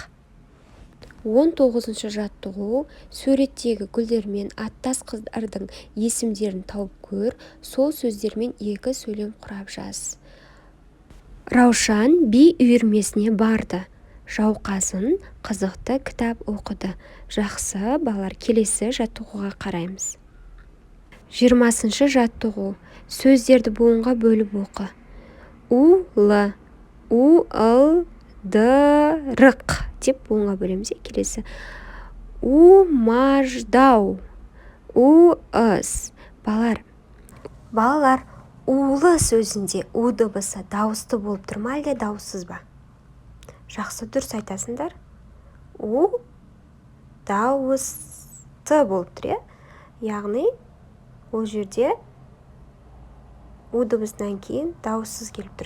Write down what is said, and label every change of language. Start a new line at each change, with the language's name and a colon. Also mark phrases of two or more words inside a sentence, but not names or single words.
Kazakh: 19-ші жаттығу суреттегі гүлдермен аттас қыздардың есімдерін тауып көр, сол сөздермен екі сөйлем құрап жаз. Раушан би үйірмесіне барды. Жауқазын қызықты кітап оқыды. Жақсы, балалар, келесі жаттығуға қараймыз. 20-ші жаттығу. Сөздерді буынға бөліп оқы. У-лы, у-ыл-ды-рық деп буынға бөлеміз. Келесі. У-маждау, у-ыс. Балалар, улы сөзінде у дыбысы дауысты болып тұр ма әлде дауыссыз ба? Жақсы, дұрыс айтасыңдар. У дауысты болып тұр, иә? Яғни ол жерде у дыбысынан кейін дауыссыз келіп тұр.